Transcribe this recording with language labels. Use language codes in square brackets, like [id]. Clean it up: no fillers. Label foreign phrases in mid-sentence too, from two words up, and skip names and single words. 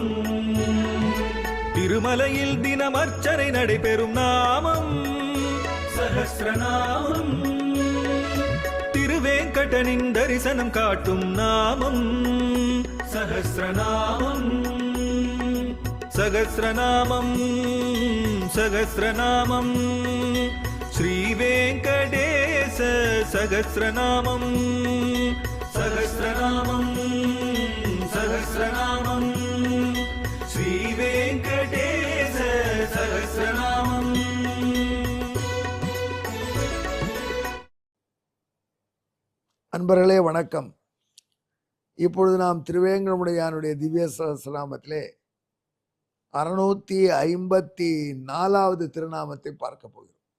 [ta] திருமலையில் தினம் அர்ச்சனை நடைபெறும் நாமம் சஹஸ்ரநாமம். திருவேங்கடனின் தரிசனம் காட்டும் நாமம் சஹஸ்ரநாமம். [sa] सहस्रनामं सहस्रनामं श्रीवेंकटेश सहस्रनामं सहस्रनामं सहस्रनामं श्रीवेंकटेश सहस्रनामं। [ta] அன்பர்களே வணக்கம். இப்பொழுது நாம் திருவேங்கடமுடையானுடைய திவ்ய சஹஸ்ரநாமத்திலே 654வது திருநாமத்தை பார்க்க போகிறோம்.